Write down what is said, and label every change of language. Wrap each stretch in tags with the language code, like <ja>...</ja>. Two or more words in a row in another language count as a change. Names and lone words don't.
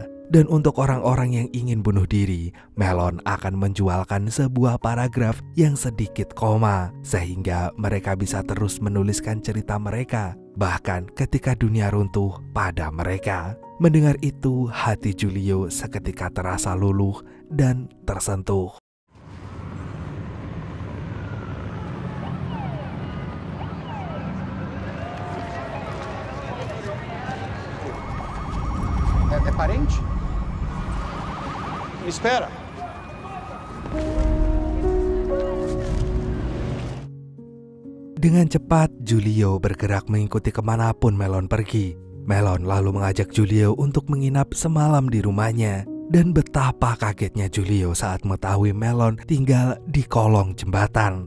<id>Dan untuk orang-orang yang ingin bunuh diri, Melon akan menjualkan sebuah paragraf yang sedikit koma, sehingga mereka bisa terus menuliskan cerita mereka, bahkan ketika dunia runtuh pada mereka. Mendengar itu, hati Julio seketika terasa luluh dan tersentuh.</id> <pt>É parente? Me espera.</pt> <id>Dengan cepat, Julio bergerak mengikuti kemanapun Melon pergi. Melon lalu mengajak Julio untuk menginap semalam di rumahnya. Dan betapa kagetnya Julio saat mengetahui Melon tinggal di kolong jembatan.</id>